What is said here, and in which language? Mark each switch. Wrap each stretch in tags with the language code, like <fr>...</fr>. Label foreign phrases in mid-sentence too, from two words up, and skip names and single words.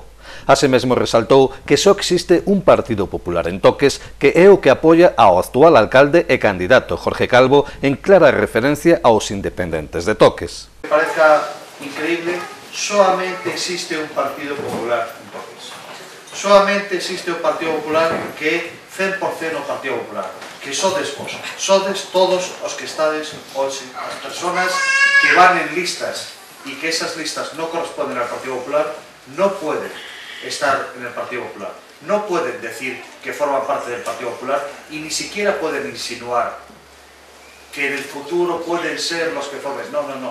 <gl>Así mesmo resaltou que só existe un Partido Popular en Toques que é o que apoia ao actual alcalde e candidato Jorge Calvo en clara referencia aos independentes de Toques.</gl> <es>Me parezca increíble, solamente existe un Partido Popular en Toques. Solamente existe</es> <gl>un Partido Popular que é 100% o Partido Popular, que sodes vos, sodes todos os que estades hoxe,</gl> <es>as personas que van en listas e que esas listas no corresponden al Partido Popular, no pueden estar en el Partido Popular, no pueden decir que forman parte del Partido Popular y ni siquiera pueden insinuar que en el futuro pueden ser los que formen. No, no, no.</es>